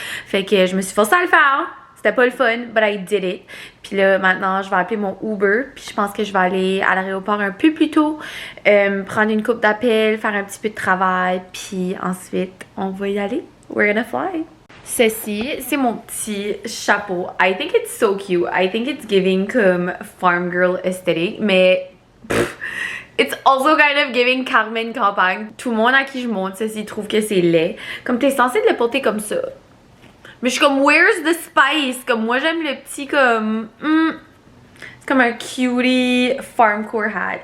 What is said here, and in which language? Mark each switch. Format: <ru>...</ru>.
<fr>Fait que je me suis forcée à le faire. C'était pas le fun,</fr> <en>but I did it.</en> <fr>Puis là, maintenant, je vais appeler mon Uber. Puis je pense que je vais aller à l'aéroport un peu plus tôt, prendre une coupe d'appel, faire un petit peu de travail. Puis ensuite, on va y aller.</fr> <en>We're gonna fly.</en> <fr>Ceci, c'est mon petit chapeau.</fr> <en>I think it's so cute. I think it's giving comme farm girl aesthetic, mais it's also kind of giving Carmen Campagne.</en> <fr>Tout le monde à qui je montre ceci trouve que c'est laid. Comme t'es censé le porter comme ça. Mais je suis comme,</fr> <en>where's the spice?</en> <fr>Comme moi j'aime le petit comme... c'est comme un</fr> <en>cutie farmcore hat.</en>